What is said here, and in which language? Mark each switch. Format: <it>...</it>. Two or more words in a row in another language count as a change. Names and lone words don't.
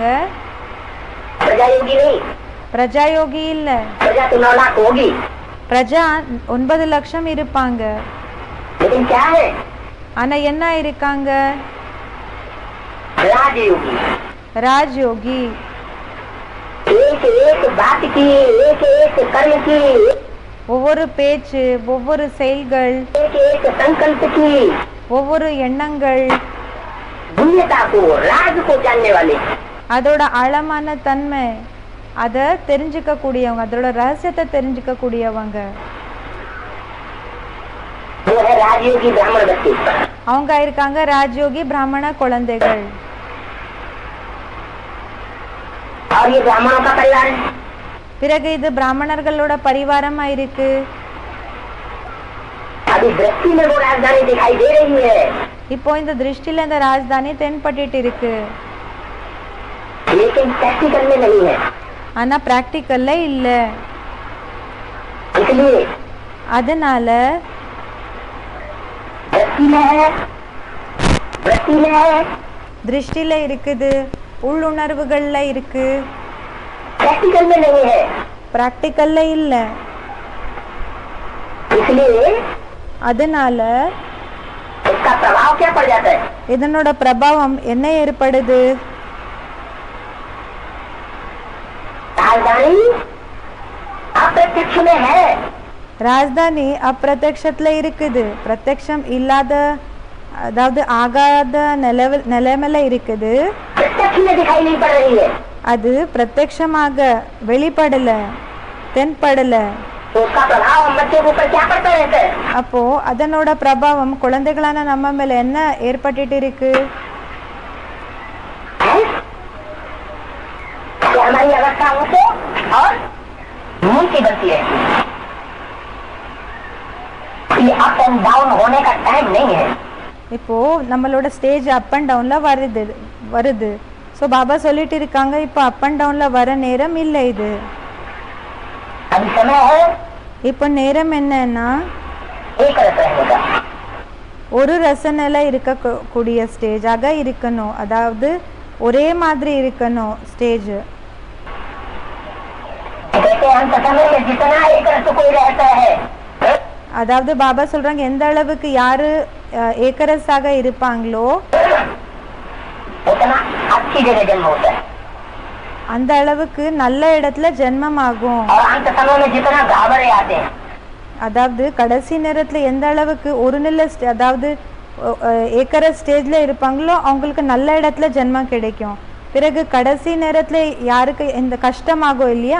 <hi>प्रजा योगी नहीं,</hi> <ta>பிரஜாயோகி இல்ல.</ta> <hi>प्रजा तो 9 लाख होगी।</hi> <ta>பிரஜா 9 லட்சம் இருப்பாங்க.</ta> <hi>लेकिन क्या है?</hi> <ta>ஆனா என்ன இருக்காங்க?</ta> <hi>राजयोगी।</hi> <ta>ராஜயோகி.</ta> <hi>एक एक बात की, एक एक कर्म की,</hi> <ta>ஒவ்வொரு பேச்சு, ஒவ்வொரு செயல்கள்,</ta> <hi>एक एक संकल्प की,</hi> <ta>ஒவ்வொரு எண்ணங்கள்,</ta> <hi>दुनिया को राज को जानने वाले,</hi> <ta>அதோட ஆழமான தன்மை, அதை தெரிஞ்சுக்க கூடியவங்க, அதோட ரகசியத்தை தெரிஞ்சுக்க கூடியவங்க.</ta> <hi>वो है राजयोगी ब्राह्मण बच्चे।</hi> <ta>அவங்க இருக்காங்க ராஜயோகி பிராமண குழந்தைகள்.</ta> <hi>और ये ब्राह्मणों का परिवार है।</hi> <ta>பிறகு இது பிராமணர்களோட பரிவாரமா இருக்கு.</ta> <hi>अभी दृष्टि में वो राजधानी दिखाई दे रही है,</hi> <ta>இப்போ இந்த திருஷ்டில இந்த ராஜதானி தென்பட்டு இருக்கு.</ta> <hi>लेकिन प्रैक्टिकल में नहीं है।</hi> <ta>ஆனா பிராக்டிக்கல்ல இல்ல.</ta> <hi>इसलिए</hi> <ta>அதனால</ta> <hi>दृष्टि में है, वृत्ति में है,</hi> <ta>திருஷ்டில இருக்குது, உள்ளுணர்வுகள்ல இருக்கு,</ta> <hi>प्रैक्टिकल में नहीं है।</hi> <ta>பிராக்டிக்கல்ல இல்ல.</ta> <hi>इसलिए</hi> <ta>அதனால</ta> <hi>इसका प्रभाव क्या पड़ जाता है?</hi> <ta>இதனோட பிரபாவம் என்ன ஏற்படுது?</ta> <hi>राजधानी अप्रत्यक्ष में है,</hi> <ta>ராஜதானி அப்பிரத்யக்ஷத்துல இருக்குது, பிரத்யக்ஷம் இல்லாத, அதாவது ஆகாத நிலைமையில இருக்குது.</ta> <hi>प्रत्यक्ष में दिखाई नहीं पड़ रही है,</hi> <ta>அது பிரத்யக்ஷமாக வெளிப்படல, தென்படல.</ta> <hi>तो उसका प्रभाव हम बच्चे के ऊपर क्या पड़ता रहता है? அப்போ அதனோட பிரபாவம் குழந்தைகளான நம்ம மேல என்ன ஏற்பட்டுட்டு இருக்கு? कि हमारी अवस्था ऊंचे और नीचे बनती है। ये</hi> <en>up and down</en> <hi>होने का टाइम नहीं है।</hi> <ta>இப்போ நம்மளோட ஸ்டேஜ்</ta> <en>up and down</en> <ta>வருது. ஸோ பாபா சொல்லிட்டு இருக்காங்க, இப்போ</ta> <en>up and down</en> <ta>வர நேரம் இல்லை இது.</ta> <hi>अभी समय है</hi> <ta>இப்போ நேரம் என்னன்னா</ta> <hi>एक रस रहने का।</hi> <ta>ஒரு ரசனையில இருக்கக்கூடிய ஸ்டேஜாக இருக்கணும், அதாவது ஒரே மாதிரி இருக்கணும் ஸ்டேஜ்.</ta> <hi>कहते हैं हम समय में जितना एक रस कोई रहता है,</hi> <ta>அதாவது பாபா சொல்றாங்க, எந்த அளவுக்கு யாரு ஏக்கரசாக இருப்பாங்களோ</ta> <hi>उतना अच्छी जगह जन्म होता है।</hi> <ta>அந்த அளவுக்கு நல்ல இடத்துல ஜென்மமாகும்.</ta> <hi>और अंत समय में जितना घाबरे आते हैं,</hi> <ta>அதாவது கடைசி நேரத்துல எந்த அளவுக்கு ஒரு நிலை அதாவது ஏக்கர ஸ்டேஜ்ல இருப்பாங்களோ அவங்களுக்கு நல்ல இடத்துல ஜென்மம் கிடைக்கும். பிறகு கடைசி நேரத்துல யாருக்கு இந்த கஷ்டமாகும் இல்லையா,</ta>